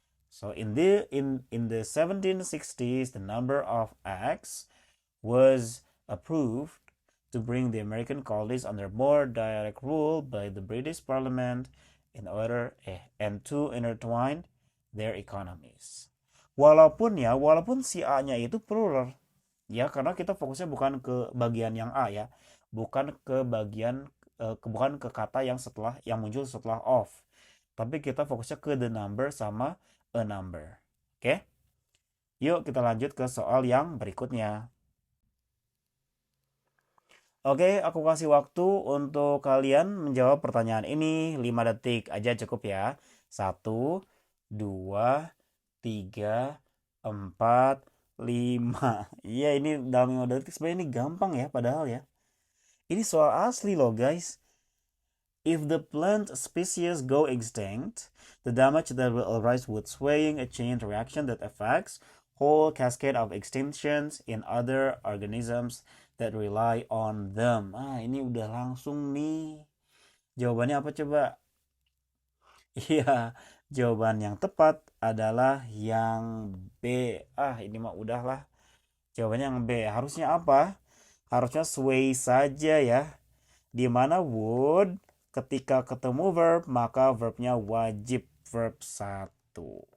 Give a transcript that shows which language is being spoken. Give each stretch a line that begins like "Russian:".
English: So in the 1760s, the number of acts was approved to bring the American colonies under more direct rule by the British Parliament in order and to intertwine their economies.
Indonesian: Walaupun si A-nya itu plural ya, karena kita fokusnya bukan ke bagian yang A ya, bukan ke bagian bukan ke kata yang muncul setelah of, tapi kita fokusnya ke
English: the number
Indonesian: sama
English: a number.
Indonesian: Oke? Yuk kita lanjut ke soal yang berikutnya. Oke, aku kasih waktu untuk kalian menjawab pertanyaan ini 5 detik aja cukup ya. 1, 2, 3, 4, 5. Iya, ini dalam 5 detik sebenarnya ini gampang ya padahal ya. Ini soal asli loh guys.
English: If the plant species go extinct, the damage that will arise would swaying a chain reaction that affects whole cascade of extinctions in other organisms that rely on them.
Indonesian: Ini udah langsung nih. Jawabannya apa coba? Iya, jawaban yang tepat adalah yang B. Ini mah udahlah. Jawabannya yang B. Harusnya apa? Harusnya sway saja ya. Di mana would ketika ketemu verb maka verbnya wajib verb satu.